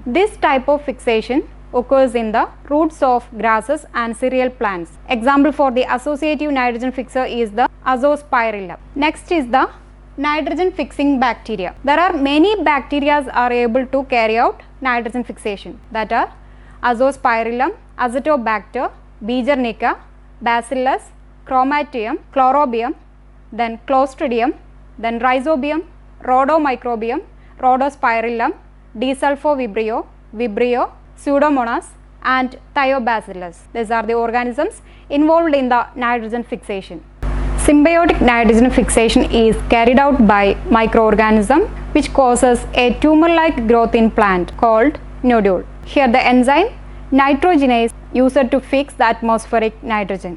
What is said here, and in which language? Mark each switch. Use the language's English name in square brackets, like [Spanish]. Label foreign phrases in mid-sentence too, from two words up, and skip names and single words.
[English] This type of fixation occurs in the roots of grasses and cereal plants. Example for the associative nitrogen fixer is the Azospirillum. Next is the nitrogen fixing bacteria. There are many bacteria are able to carry out nitrogen fixation, that are Azospirillum, Azotobacter, Beechernica, Bacillus, Chromatium, Chlorobium, then Clostridium, then Rhizobium, Rhodomicrobium, Rhodospirillum, Desulfovibrio, Vibrio, Pseudomonas, and Thiobacillus. These are the organisms involved in the nitrogen fixation. Symbiotic nitrogen fixation is carried out by microorganism which causes a tumor-like growth in plant called nodule. Here the enzyme nitrogenase used to fix the atmospheric nitrogen.